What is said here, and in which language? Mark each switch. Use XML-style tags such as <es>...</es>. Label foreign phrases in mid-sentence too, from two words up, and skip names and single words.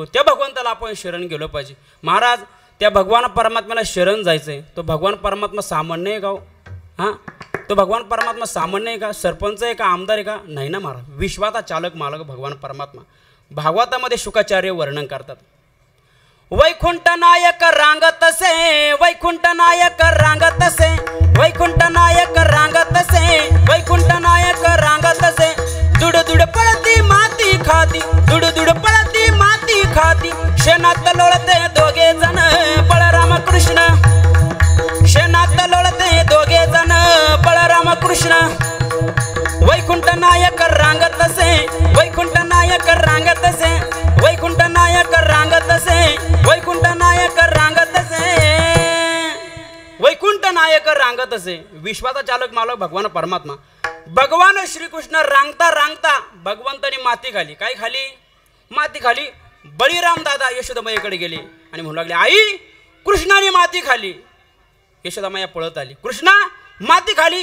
<mr>त्या भगवंताला आपण शरण गेलो पाहिजे. महाराज, त्या भगवान परमात्म्याला शरण जायचं आहे. तो भगवान परमात्मा सामान्य आहे का? हां, तो भगवान परमात्मा सामान्य आहे का? सरपंच आहे का? आमदार आहे का? नाही ना महाराज. विश्वाचा चालक मालक भगवान परमात्मा. भागवतामध्ये शुकाचार्य वर्णन करतात. वैकुंठ नायक रांगतसे, वैकुंठ नायक रांगतसे, वैकुंठ नायक रांगतसे, वैकुंठ नायक रांगतसे. दुड दुड पळती माती खाती, दुड दुड पळती माती खाती. शेणात लोळते दोघे जण बळराम कृष्ण, शेणात लोळते दोघे जण बळराम कृष्ण. वैकुंठ नायक रांगतसे, वैकुंठ नायक रांगतसे, वैकुंठ नायक रांगतसे, वैकुंठ नायक रांगतसे, वैकुंठ नायक रांगतसे. विश्वाचा चालक मालक भगवान परमात्मा. भगवान श्रीकृष्ण रांगता रांगता भगवंतानी माती खाली. काय खाली? माती खाली. बळीराम दादा यशोदामाईकडे गेले आणि म्हणू लागले, आई कृष्णाने माती खाली. यशोदामाई पळत आली. कृष्णा माती खाली?</mr>